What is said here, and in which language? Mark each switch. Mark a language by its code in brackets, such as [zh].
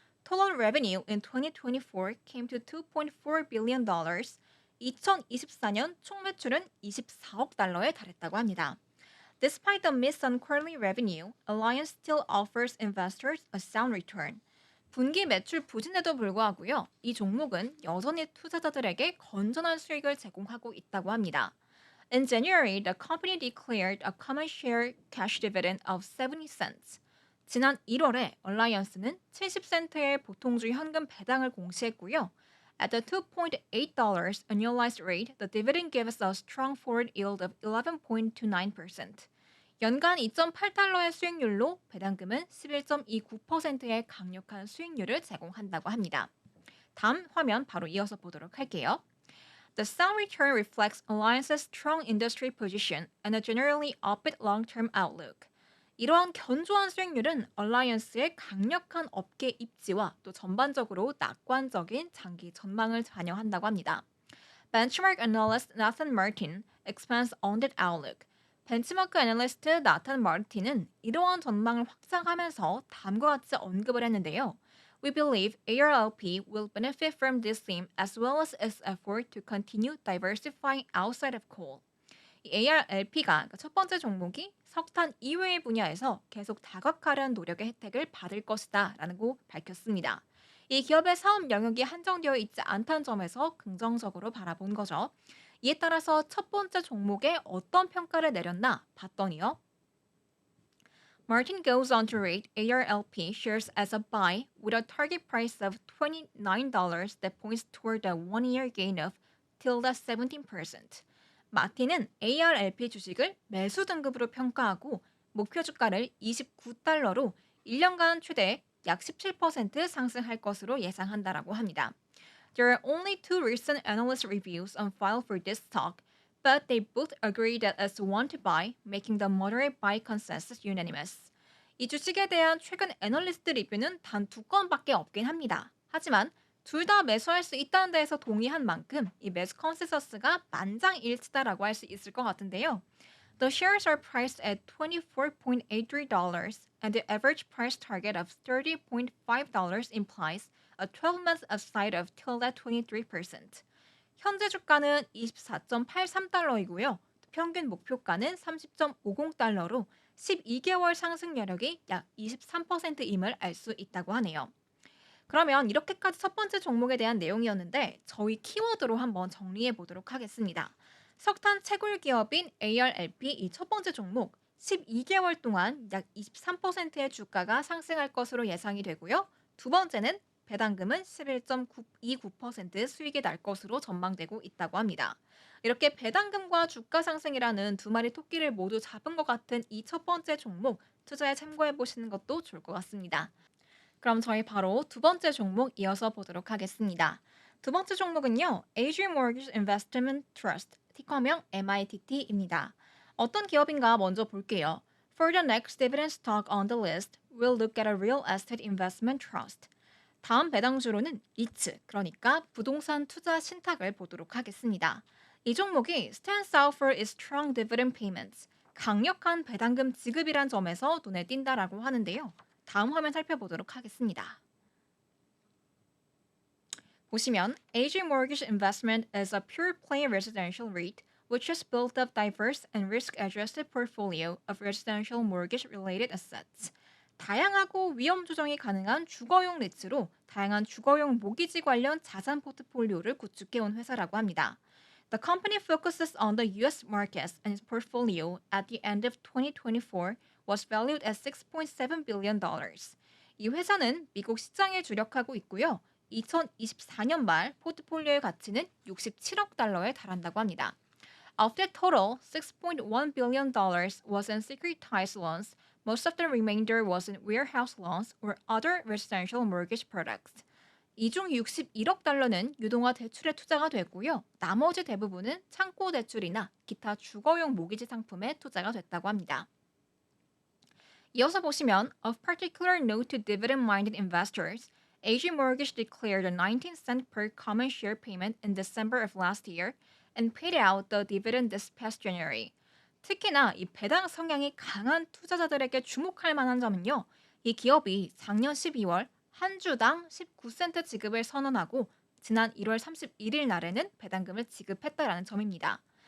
[en] Total revenue in 2024 came to $2.4 billion. [ko] 2024년 총 매출은 24억 달러에 달했다고 합니다. [en] Despite the miss on quarterly revenue, Alliance still offers investors a sound return. [ko] 분기 매출 부진에도 불구하고요. 이 종목은 여전히 투자자들에게 건전한 수익을 제공하고 있다고 합니다. [en] In January, the company declared a common share cash dividend of 70 cents. [ko] 지난 1월에 얼라이언스는 70센트의 보통주의 현금 배당을 공시했고요. [en] At the $2.8 annualized rate, the dividend gives a strong forward yield of 11.29%. [ko] 연간 2.8달러의 수익률로 배당금은 11.29%의 강력한 수익률을 제공한다고 합니다. 다음 화면 바로 이어서 보도록 할게요. [en] The sound return reflects Alliance's strong industry position and a generally upbeat long-term outlook. [ko] 이러한 견조한 수익률은 얼라이언스의 강력한 업계 입지와 또 전반적으로 낙관적인 장기 전망을 반영한다고 합니다. [en] Benchmark analyst Nathan Martin expands on that outlook. [ko] 벤치마크 애널리스트 나탄 마르틴은 이러한 전망을 확장하면서 다음과 같이 언급을 했는데요. [en] We believe ARLP will benefit from this theme as well as its effort to continue diversifying outside of coal. [ko] 이 ARLP가 첫 번째 종목이 석탄 이외의 분야에서 계속 다각화하려는 노력의 혜택을 받을 것이다 라고 밝혔습니다. 이 기업의 사업 영역이 한정되어 있지 않다는 점에서 긍정적으로 바라본 거죠. 이에 따라서 첫 번째 종목에 어떤 평가를 내렸나 봤더니요. [en] Martin goes on to rate ARLP shares as a buy with a target price of $29 that points toward a one-year gain of till 17%. [ko] 마틴은 ARLP 주식을 매수 등급으로 평가하고 목표 주가를 29달러로 1년간 최대 약 17% 상승할 것으로 예상한다라고 합니다. [en] There are only two recent analyst reviews on file for this stock, but they both agree that it's one to buy, making the moderate buy consensus unanimous. [ko] 이 주식에 대한 최근 애널리스트 리뷰는 단 2건밖에 없긴 합니다. 하지만 둘 다 매수할 수 있다는 데에서 동의한 만큼 이 매수 컨센서스가 만장일치다라고 할 수 있을 것 같은데요. [en] The shares are priced at $24.83 and the average price target of $30.5 implies a 12-month upside of till 23%. [ko] 현재 주가는 24.83달러이고요. 평균 목표가는 30.50달러로 12개월 상승 여력이 약 23%임을 알 수 있다고 하네요. 그러면 이렇게까지 첫 번째 종목에 대한 내용이었는데 저희 키워드로 한번 정리해 보도록 하겠습니다. 석탄 채굴 기업인 ARLP 이 첫 번째 종목 12개월 동안 약 23%의 주가가 상승할 것으로 예상이 되고요. 두 번째는 배당금은 11.29% 수익이 날 것으로 전망되고 있다고 합니다. 이렇게 배당금과 주가 상승이라는 두 마리 토끼를 모두 잡은 것 같은 이 첫 번째 종목 투자에 참고해 보시는 것도 좋을 것 같습니다. 그럼 저희 바로 두 번째 종목 이어서 보도록 하겠습니다. 두 번째 종목은요. Asia Mortgage Investment Trust, 티커명 MITT입니다. 어떤 기업인가 먼저 볼게요. [en] For the next dividend stock on the list, we'll look at a real estate investment trust. [ko] 다음 배당주로는 리츠, 그러니까 부동산 투자 신탁을 보도록 하겠습니다. 이 종목이 [en] stands out for its strong dividend payments, [ko] 강력한 배당금 지급이란 점에서 눈에 띈다라고 하는데요. 다음 화면 살펴보도록 하겠습니다. 보시면 [en] AG Mortgage Investment is a pure play residential REIT which has built up diverse and risk-adjusted portfolio of residential mortgage-related assets. [ko] 다양하고 위험 조정이 가능한 주거용 리츠로 다양한 주거용 모기지 관련 자산 포트폴리오를 구축해온 회사라고 합니다. [en] The company focuses on the U.S. markets and its portfolio at the end of 2024 was valued at $6.7 billion. [ko] 이 회사는 미국 시장에 주력하고 있고요. 2024년 말 포트폴리오의 가치는 67억 달러에 달한다고 합니다. [en] Of that total, $6.1 billion was in securitized loans, Most of the remainder was in warehouse loans or other residential mortgage products. [ko] 이 중 61억 달러는 유동화 대출에 투자가 됐고요. 나머지 대부분은 창고 대출이나 기타 주거용 모기지 상품에 투자가 됐다고 합니다. 이어서 보시면 [en] Of particular note to dividend-minded investors, AG Mortgage declared a 19-cent per common share payment in December of last year and paid out the dividend this past January. [ko] 특히나 이 배당 성향이 강한 투자자들에게 주목할 만한 점은요. 이 기업이 작년 12월 한 주당 19센트 지급을 선언하고 지난 1월 31일 날에는 배당금을 지급했다라는 점입니다.